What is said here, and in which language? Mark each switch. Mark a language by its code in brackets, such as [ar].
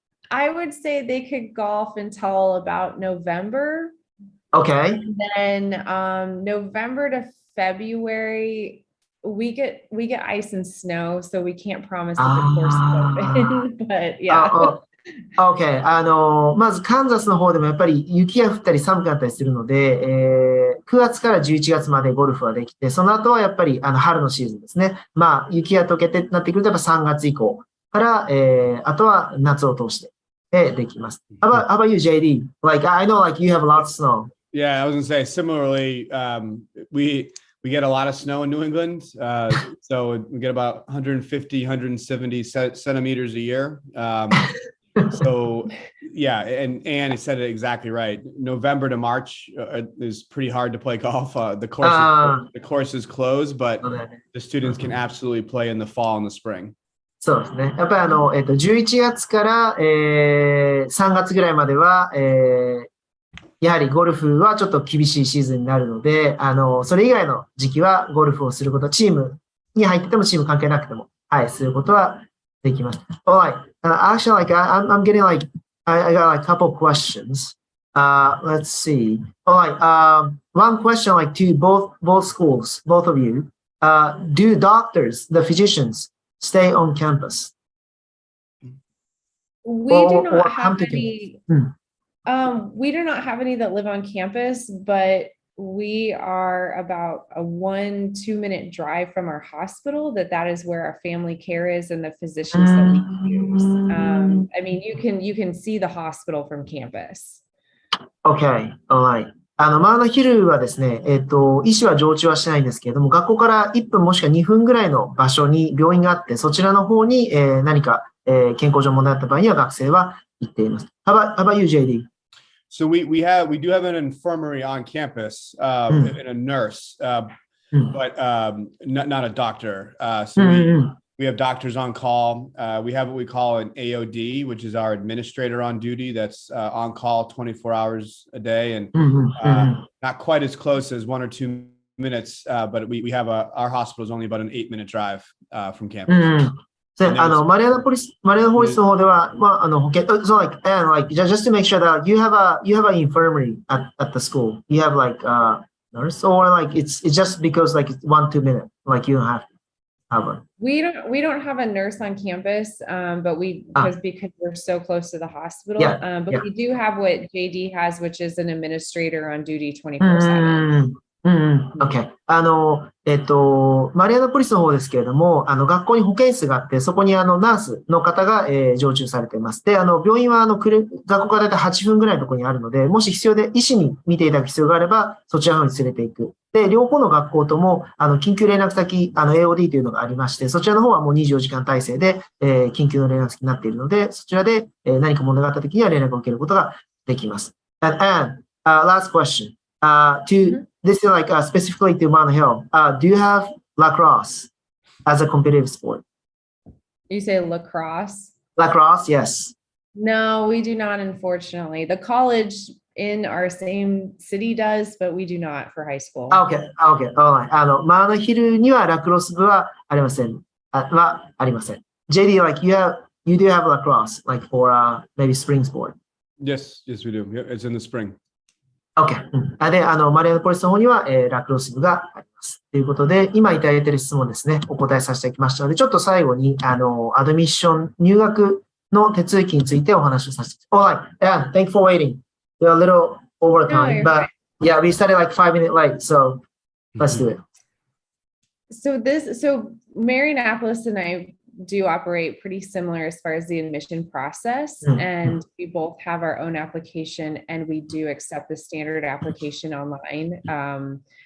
[en] I would say they could golf until about November. Okay. And then November to February, we get ice and snow, so we can't promise that the course is open. But yeah. Okay. [ja] まずカンザスの方でもやっぱり雪が降ったり寒くなったりするので、9月から11月までゴルフはできて、その後はやっぱり春のシーズンですね。まあ雪が溶けてなってくるとやっぱ3月以降から、あとは夏を通してできます。 [en] How about you, JD? Like, I know like you have a lot of snow. Yeah, I was gonna say similarly, we get a lot of snow in New England. So we get about 150, 170 centimeters a year. So yeah, and Anne said it exactly right. November to March is pretty hard to play golf. The course is closed, but the students can absolutely play in the fall and the spring. [ja] そうですね。やっぱり11月から、3月ぐらいまでは、やはりゴルフはちょっと厳しいシーズンになるので、それ以外の時期はゴルフをすること、チームに入っててもチーム関係なくても、はい、することはできます。 [en] Alright. Actually, like I'm getting like I got like a couple questions. Let's see. Alright. One question like to both schools, both of you. Do doctors, the physicians, stay on campus? We do not have any. Hmm. We do not have any that live on campus, but we are about a 1-2 minute drive from our hospital. That is where our family care is and the physicians that we use. I mean, you can see the hospital from campus. Okay, alright. [ja] マーナヒルはですね、医師は常駐はしないんですけれども、学校から1分もしくは2分ぐらいの場所に病院があって、そちらの方に、何か、健康上問題あった場合には学生は行っています。 [en] How about you, JD? So we do have an infirmary on campus and a nurse, but not a doctor. So we have doctors on call. We have what we call an AOD, which is our administrator on duty. That's on call 24 hours a day, and not quite as close as 1 or 2 minutes. But we have our hospital is only about an 8-minute drive from campus. [ja] マリアナポリスの方では、まあ、保健、 [en] so like, and like, just to make sure that you have an infirmary at the school. You have like a nurse, or like it's just because like it's 1-2 minutes, like you don't have to have one. We don't have a nurse on campus, but because we're so close to the hospital. But we do have what JD has, which is an administrator on duty 24/7. Okay. [ja] マリアナポリスの方ですけれども、学校に保健室があって、そこにナースの方が、常駐されています。で、病院は学校からだいたい8分ぐらいのところにあるので、もし必要で医師に見ていただく必要があれば、そちらの方に連れていく。で、両方の学校とも、緊急連絡先、AOD というのがありまして、そちらの方はもう24時間体制で、緊急の連絡先になっているので、そちらで、何か問題があったときには連絡を受けることができます。 [en] And, last question. This is like specifically to Mount Hill. Do you have lacrosse as a competitive sport? You say lacrosse? Lacrosse, yes. No, we do not, unfortunately. The college in our same city does, but we do not for high school. Okay, alright. [ja] マーナヒルにはラクロス部はありません。ありません。 [en] JD, like you do have lacrosse, like for maybe spring sport. Yes, we do. It's in the spring. OK。 [ja] で、マリアナポリスの方には、ラクロス部があります。ということで、今いただいている質問ですね、お答えさせていただきましたので、ちょっと最後に、アドミッション、入学の手続きについてお話をさせて。 [en] Alright, yeah, thank you for waiting. We're a little over No, time, you're but yeah, we started like 5 minutes late, so let's do it. So Marionapolis and I do operate pretty similar as far as the admission process. Mm. And we both have our own application and we do accept the standard application online.